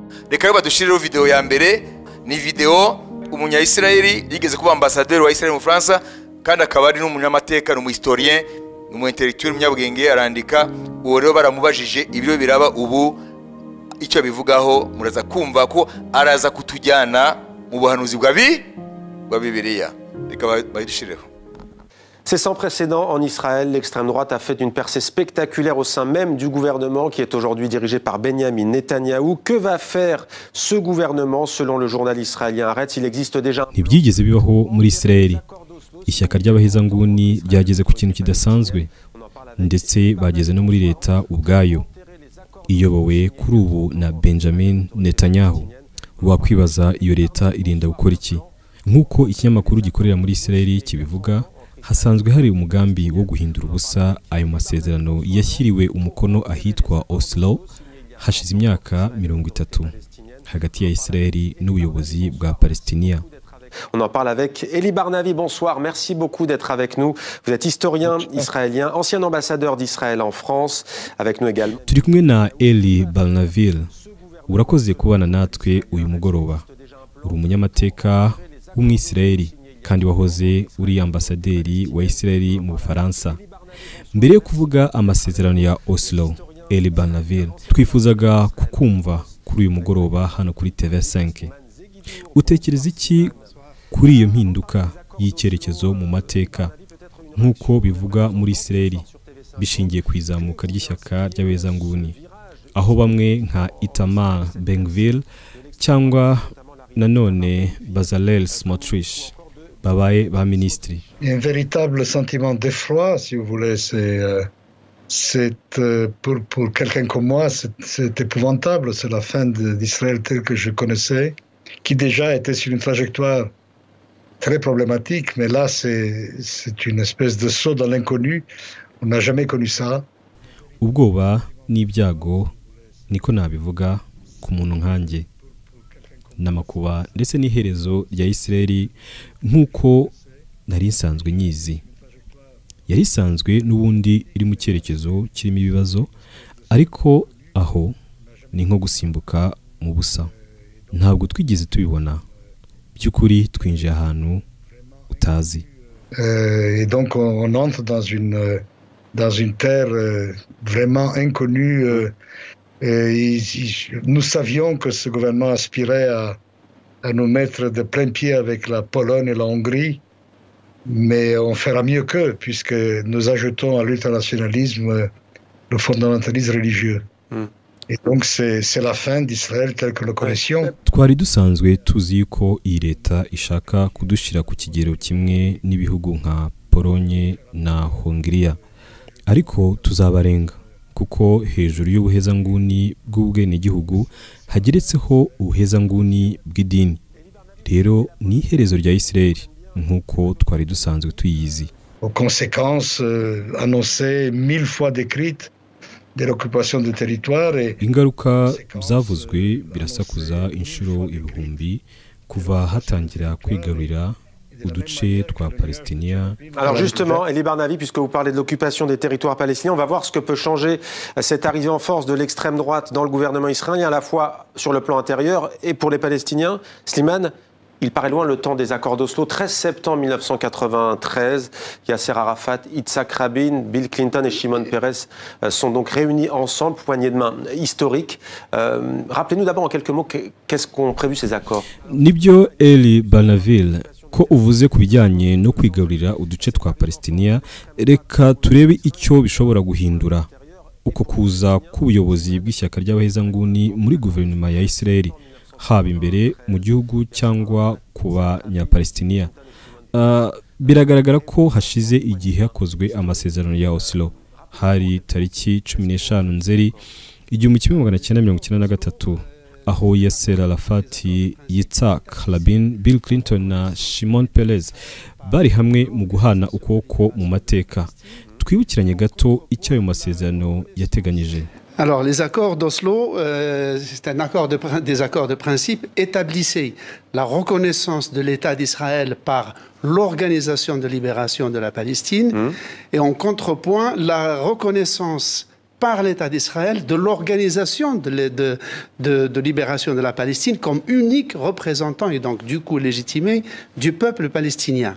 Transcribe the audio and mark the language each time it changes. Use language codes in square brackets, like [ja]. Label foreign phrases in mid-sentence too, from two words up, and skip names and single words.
[rw] reka rero badushirireho video ya mbere. Ni video umunya-Israeli yigeze kuba ambassadeur wa Israel mu France kandi akaba ari n'umunyamateka n'umuhistorien n'umu-intellectuel munyabwenge arandika. Uwo rero baramubajije ibiro biraba ubu icyo bivugaho, muraza kumva ko araza kutujyana mu buhanuzi bwa Bibiliya. Reka bayidushireho. [fr] C'est sans précédent en Israël. L'extrême droite a fait une percée spectaculaire au sein même du gouvernement qui est aujourd'hui dirigé par Benjamin Netanyahou. Que va faire ce gouvernement selon le journal israélien Haaretz? Il existe déjà... [rw] Ntibyigeze bibaho muri Israeli. Ishyaka ry'abahezanguni ryageze ku kintu kidasanzwe ndetse bageze no muri leta ubwayo iyobowe kuri ubu na Benjamin Netanyahu. Wakwibaza iyo leta irinda gukora iki? Nk'uko ikinyamakuru gikorera muri Israeli kibivuga, hasanzwe hari umugambi wo guhindura ubusa ayo masezerano yashyiriwe umukono ahitwa Oslo hashize imyaka 30 hagati ya Israeli n'ubuyobozi bwa Palestina. [fr] On en parle avec Eli Barnavi. Bonsoir, merci beaucoup d'être avec nous. Vous êtes historien israélien, ancien ambassadeur d'Israël en France, avec nous également. [rw] Turi kumwe na Eli Barnavi. Urakoze kubana natwe uyu mugoroba. Uri umunyamateka w'umwisraeli kandi wahoze uri ambasaderi wa Israeli mu Bufaransa. Mbere yo kuvuga amasezerano ya Oslo, Eli Barnavi, twifuzaga kukumva kuri uyu mugoroba hano kuri TV5. Utekereza iki kuri iyo mpinduka y'icyerekezo mu mateka nk'uko bivuga muri Israeli bishingiye ku izamuka ry'ishyaka ry'abezanguni, aho bamwe nka Itamar Ben-Gvir cyangwa nanone Bezalel Smotrich babaye ba ministri? [fr] Un véritable sentiment d'effroi, si vous voulez. C'est pour quelqu'un comme moi, c'est épouvantable. C'est la fin d'Israël tel que je connaissais, qui déjà était sur une trajectoire très problématique, mais là c'est une espèce de saut dans l'inconnu. On n'a jamais connu ça. [rw] Ubwoba n'ibyago niko nabivuga ku muntu nkanjye, n'amakuba ndetse n'iherezo rya Israeli nk'uko nari nsanzwe nyizi. Yari isanzwe n'ubundi iri mu cyerekezo kirimo ibibazo, ariko aho ni nko gusimbuka mu busa. Ntabwo twigeze tubibona by'ukuri, twinjiye ahantu utazi. [fr] Et donc on entre dans une terre vraiment inconnue. Nous savions que ce gouvernement aspirait à nous mettre de plein pied avec la Pologne et la Hongrie, mais on fera mieux qu'eux, puisque nous ajoutons à l'ultranationalisme le fondamentalisme religieux. Et donc c'est la fin d'Israël tel que le connaissions. [rw] Twari dusanzwe tuzi ko iyi leta ishaka kudushira ku kigero kimwe n'ibihugu nka Polonye na Hongria, ariko tuzabarenga kuko hejuru y'ubuhezanguni bw'ubwenegihugu hageretseho ubuhezanguni bw'idini. Rero ni iherezo rya Israeli nk'uko twari dusanzwe tuyizi. [fr] Aux conséquences annoncées 1000 fois décrites de l'occupation du territoire. [rw] Ingaruka zavuzwe birasakuza inshuro ibihumbi kuva hatangira kwigarurira uduce twa Palestina. [fr] Alors justement, Eli Barnavi, puisque vous parlez de l'occupation des territoires palestiniens, on va voir ce que peut changer cette arrivée en force de l'extrême droite dans le gouvernement israélien, à la fois sur le plan intérieur et pour les Palestiniens. Slimane, il paraît loin le temps des accords d'Oslo. 13 septembre 1993, Yasser Arafat, Yitzhak Rabin, Bill Clinton et Shimon Peres sont donc réunis ensemble, poignée de main historique. Rappelez-nous d'abord en quelques mots qu'est-ce qu'ont prévu ces accords. [rw] Nibyo Eli Barnavi, ko uvuze ku bijyanye no kwigarurira uduce twa Palestina, reka turebe icyo bishobora guhindura uko kuza k'ubuyobozi bw'ishyaka ry'abahezanguni muri guverinoma ya Israeli, haba imbere mu gihugu cyangwa ku banyapalestina. Biragaragara ko hashize igihe hakozwe amasezerano ya Oslo, hari tariki 15 Nzeri 1993, aho Yasser Arafat, Yitzhak Rabin, Bill Clinton na Shimon Peres bari hamwe mu guhana ukuboko mu mateka. Twibukiranye gato icyo ayo masezerano yateganyije. [fr] Alors, les accords d'Oslo, c'est des accords de principe établissaient la reconnaissance de l'État d'Israël par l'Organisation de libération de la Palestine et en contrepoint la reconnaissance par l'État d'Israël de l'organisation de libération de la Palestine comme unique représentant et donc du coup légitimé du peuple palestinien.